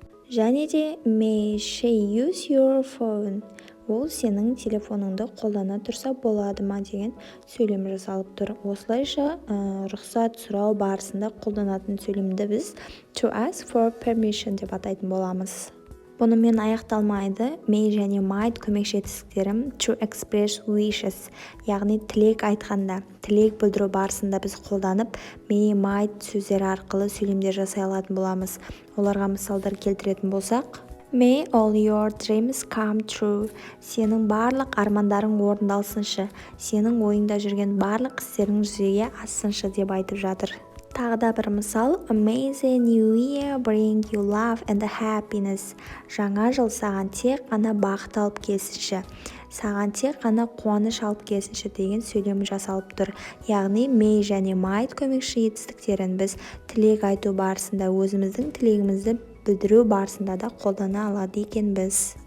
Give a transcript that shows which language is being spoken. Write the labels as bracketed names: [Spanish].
[Kazakh] Және де [English] may she use your phone? [Kazakh] Ол сенің телефоныңды қолдана тұрса болады ма деген сөйлем жасалып тұр. Осылайша рұқсат сұрау барысында қолданатын сөйлемді біз [English] to ask for permission [Kazakh] деп атайтын боламыз. Бұнымен аяқталмайды. May және might көмекші етістіктерім [English] to express wishes, [Kazakh] яғни тілек айтқанда, тілек білдіру барысында біз қолданып, may, might сөздері арқылы сөйлемдер жасай алатын боламыз. Оларға мысалдар келтіретін болсақ, [English] May all your dreams come true. [Kazakh] Сенің барлық армандарың орындалсыншы. Сенің ойыңда жүрген барлық істерің жүзеге ассыншы деп айтып жатыр. Тағы да бір мысал, [English] May the new year bring you love and happiness. [Kazakh] Жаңа жыл саған тек қана бақыт алып келсінші. Саған тек қана қуаныш алып келсінші деген сөйлем жасалып тұр. Яғни may және might көмекші етістіктерін біз тілек айту барысында өзіміздің тілегімізді білдіру барысында да қолдана алады екенбіз.